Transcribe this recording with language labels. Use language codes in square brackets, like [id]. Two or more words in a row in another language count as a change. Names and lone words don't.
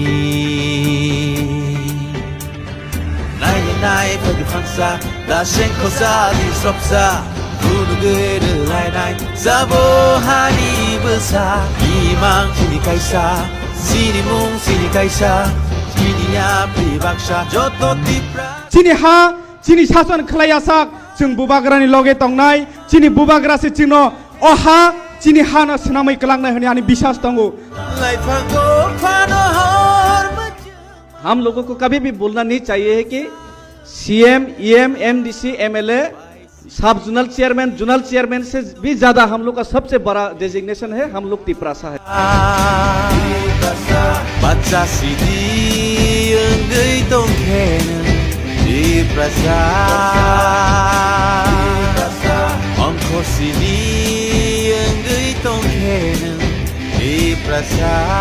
[trp] nai pagi phangsa da shen khosa di sopsa unu gede lai nai sabo hani besa imang chini kaisa sini mung sini kaisa chini ya pribaksha joto tipra chini ha chini sason khlaya sak chung bubagrani loge tongnai chini bubagra se chino oha chini ha na snamai kalangnai hani ani biswas tongo lai phago phano hor [hi] हम लोगों को कभी भी बोलना नहीं चाहिए है कि सीएम ईएम एमडीसी एमएलए [en] sub zonal chairman [hi] से भी ज्यादा हम लोग का सबसे बड़ा डेजिग्नेशन है हम लोग तिपरासा है [trp] बच्चा सीधी अंगई तोंखेन तिपरासा अंको सीधी अंगई तोंखेन तिपरासा